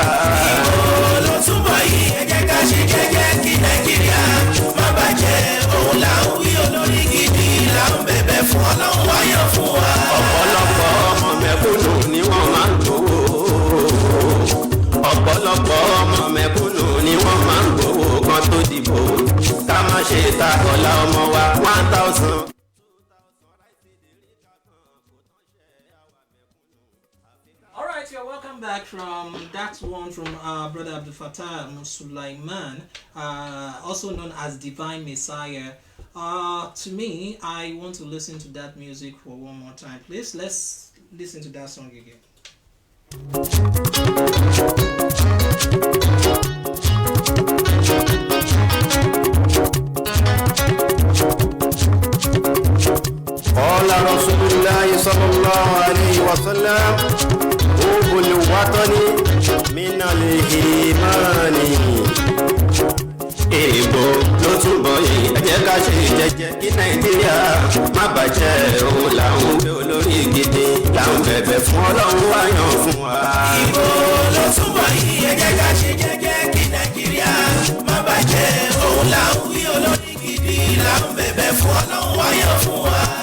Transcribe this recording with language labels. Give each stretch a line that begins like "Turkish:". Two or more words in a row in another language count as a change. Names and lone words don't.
Yoruba: Ìbò ló túbọ̀ yìí ẹ jẹ́ ká ṣe jẹ́jẹ́ kí Nàìjíríà má bàjẹ́ òun là ń wí olórí gidi làwọn bẹ̀bẹ̀ fún Ọlọ́run wáyàn fún wa. ọ̀pọ̀lọpọ̀ ọmọ mẹ̀kúnnù ni wọ́n máa ń gbowó ọ̀pọ̀lọpọ̀ ọmọ mẹ̀kúnnù ni wọ́n máa ń gbowó kan tó dìbò ká má ṣe takọ̀lá ọmọ wa 1000.
English: Alright, you're welcome back from that one from Brother Abdul Fattah Sulaiman, also known as Divine Messiah. To me, I want to listen to that music for one more time. Please, let's listen to that song again.
Arabic: قال رسول الله صلى الله عليه وسلم حب الوطن من الإيمان.
Yoruba: Èèbò ló túbọ̀ yìí ẹ jẹ́ ká ṣe jẹ́jẹ́ kí Nàìjíríà má bàjẹ́ òun làwọn gbé olórí gidi làwọn bẹ̀bẹ̀ fún Ọlọ́run wáyàn fún wa. Èèbò ló túbọ̀ yìí ẹ jẹ́ ká ṣe jẹ́jẹ́ kí Nàìjíríà má bàjẹ́ òun làwọn gbé olórí gidi làwọn bẹ̀bẹ̀ fún Ọlọ́run wáyàn fún wa.